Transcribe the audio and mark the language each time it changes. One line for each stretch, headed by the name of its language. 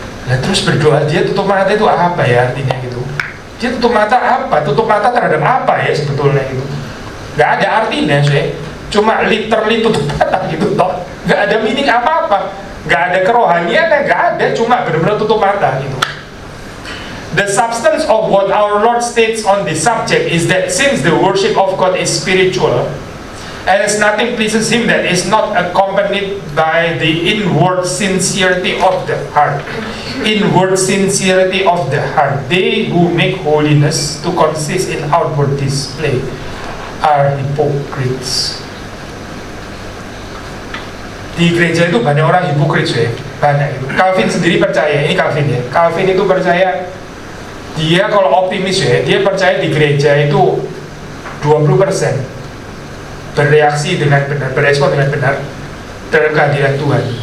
Indonesian: Nah terus berdoa dia tutup mata itu apa ya artinya gitu? Dia tutup mata apa? Tutup mata terhadap apa ya sebetulnya gitu? Nggak ada artinya sih. Cuma literally tutup mata gitu toh. Nggak ada meaning apa-apa. Nggak ada kerohaniannya, nggak ada. Cuma benar-benar tutup mata gitu.
English: The substance of what our Lord states on this subject is that since the worship of God is spiritual, and as nothing pleases Him that is not accompanied by the inward sincerity of the heart. Inward sincerity of the heart. They who make holiness to consist in outward display are hypocrites.
Indonesian: Di gereja itu banyak orang hipokrit ya, banyak itu. Calvin sendiri percaya, ini Calvin ya. Calvin itu percaya, dia kalau optimis ya, dia percaya di gereja itu 20% bereaksi dengan benar, berespon dengan benar terhadap kehadiran Tuhan.